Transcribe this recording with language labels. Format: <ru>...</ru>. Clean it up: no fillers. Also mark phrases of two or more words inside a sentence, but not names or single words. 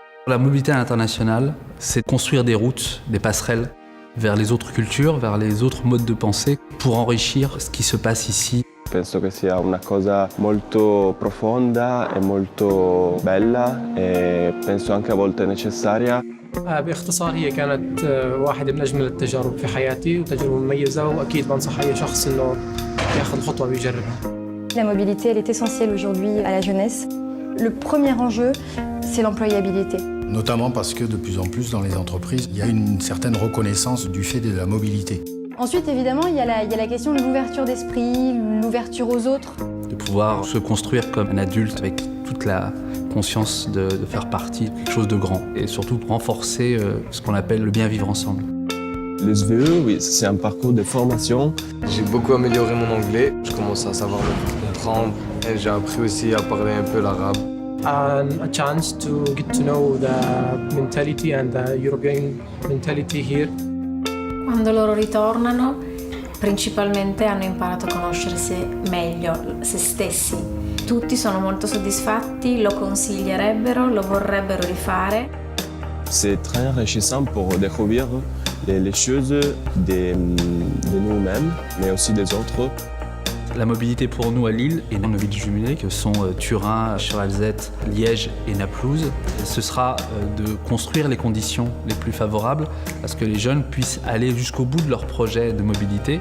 <fr>La mobilité internationale, c'est construire des routes, des passerelles vers les autres cultures, vers les autres modes de pensée pour enrichir ce qui se passe ici.</fr> <it>Penso che sia una cosa molto profonda e molto bella e penso anche a volte necessaria.</it> <ar>باختصار هي كانت واحدة من أجمل التجارب في حياتي وتجربة مميزة وأكيد بنصح أي شخص إنه ياخذ خطوة ويجربها.</ar> <fr>La mobilité, elle est essentielle aujourd'hui à la jeunesse. Le premier enjeu, c'est l'employabilité. Notamment parce que de plus en plus dans les entreprises, il y a une certaine reconnaissance du fait de la mobilité. Ensuite, évidemment, il y a la question de l'ouverture d'esprit, l'ouverture aux autres. De pouvoir se construire comme un adulte avec toute la conscience de faire partie de quelque chose de grand et surtout renforcer ce qu'on appelle le bien vivre ensemble. Le SVE, oui, c'est un parcours de formation. J'ai beaucoup amélioré mon anglais, je commence à savoir le comprendre et j'ai appris aussi à parler un peu l'arabe.</fr> <en>A chance to get to know the mentality and the European mentality here.</en> <it>Quando loro ritornano, principalmente hanno imparato a conoscersi meglio, se stessi. Tutti sono molto soddisfatti, lo consiglierebbero, lo vorrebbero rifare.</it> <fr>C'est très enrichissant pour découvrir les choses de nous-mêmes, mais aussi des autres. La mobilité pour nous à Lille et dans nos villes jumelées, que sont Turin, Sur-Alzette, Liège et Naplouse, ce sera de construire les conditions les plus favorables à ce que les jeunes puissent aller jusqu'au bout de leur projet de mobilité.</fr>